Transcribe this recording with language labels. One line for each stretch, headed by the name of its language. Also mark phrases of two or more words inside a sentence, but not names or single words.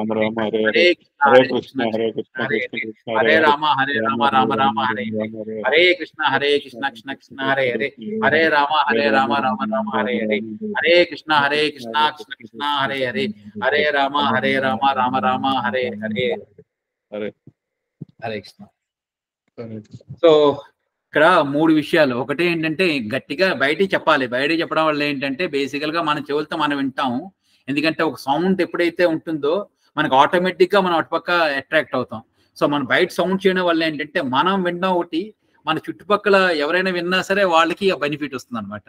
Sanskrit: హరే కృష్ణ హరే రామ హరే రామ రామ రామ హరే హరే కృష్ణ కృష్ణ కృష్ణ హరే హరే హరే రామ హరే రామ రామ రామ హరే హరే హరే కృష్ణ కృష్ణ కృష్ణ హరే హరే హరే రామ హరే రామ రామ రామ హరే హరే హరే కృష్ణ.
Telugu: సో ఇక్కడ మూడు విషయాలు. ఒకటి ఏంటంటే గట్టిగా బయటికి చెప్పాలి. బయటికి చెప్పడం వల్ల ఏంటంటే బేసికల్ గా మన చెవులతో మనం వింటాము. ఎందుకంటే ఒక సౌండ్ ఎప్పుడైతే ఉంటుందో మనకు ఆటోమేటిక్ గా మనం అటుపక్క అట్రాక్ట్ అవుతాం. సో మనం బయట సౌండ్ చేయడం వల్ల ఏంటంటే మనం వినడం ఒకటి, మన చుట్టుపక్కల ఎవరైనా విన్నా సరే వాళ్ళకి బెనిఫిట్ వస్తుంది అనమాట.